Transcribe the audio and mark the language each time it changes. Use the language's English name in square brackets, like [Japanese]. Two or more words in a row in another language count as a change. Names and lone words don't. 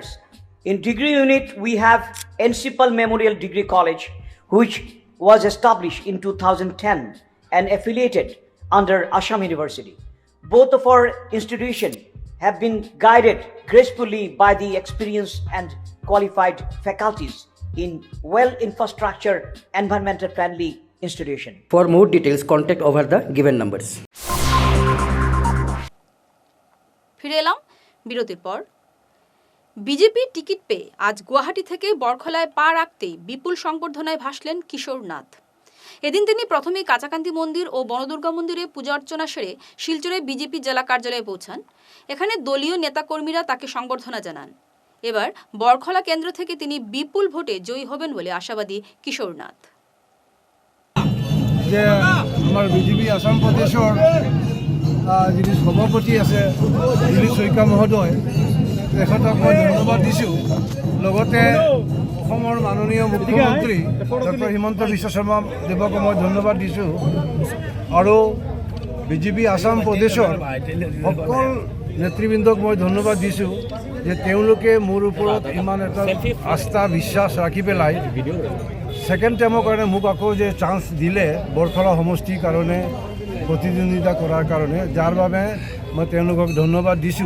[English] In degree unit, we have Encipal Memorial Degree College, which was established in 2010 and affiliated under Assam University. Both of our institutions have been guided gracefully by the experienced and qualified faculties in well-infrastructure, environmental-friendly institution. For more details, contact over the given numbers. [Bangla] ফিরে এলাম বিরতির পর। বিজেপি টিকিট পেয়ে আজ গুয়াহাটি থেকে বরখলায় পা রাখতেই বিপুল সংবর্ধনায় ভাসলেন কিশোর নাথ। এদিন তিনি প্রথমেই কাঁচাকান্তি মন্দির ও বনদুর্গা মন্দিরে পূজা অর্চনা সেরে শিলচরে বিজেপি জেলা কার্যালয়ে পৌঁছান। এখানে দলীয় নেতাকর্মীরা তাকে সংবর্ধনা জানান। এবার বরখলা কেন্দ্র থেকে তিনি বিপুল ভোটে জয়ী হবেন বলে আশাবাদী কিশোর নাথ। যে আমার বিজেপি আসাম প্রদেশের যিনি সভাপতি আছে দিলীপ শইকীয়া মহোদয়, [Assamese] তেখেতক মই ধন্যবাদ দিছোঁ। লগতে অসমৰ মাননীয় মুখ্যমন্ত্ৰী ডক্টৰ হিমন্ত বিশ্ব শৰ্মা দেৱকো মই ধন্যবাদ দিছোঁ। আৰু বিজেপি আসাম প্ৰদেশৰ সকল নেতৃবৃন্দক মই ধন্যবাদ দিছোঁ যে তেওঁলোকে মোৰ ওপৰত ইমান এটা আস্থা বিশ্বাস ৰাখি পেলাই [English] second time [Assamese] কাৰণে মোক আকৌ যে চান্স দিলে বৰখলা সমষ্টিৰ কাৰণে প্ৰতিদ্বন্দ্বিতা কৰাৰ কাৰণে, যাৰ বাবে মই তেওঁলোকক ধন্যবাদ দিছোঁ।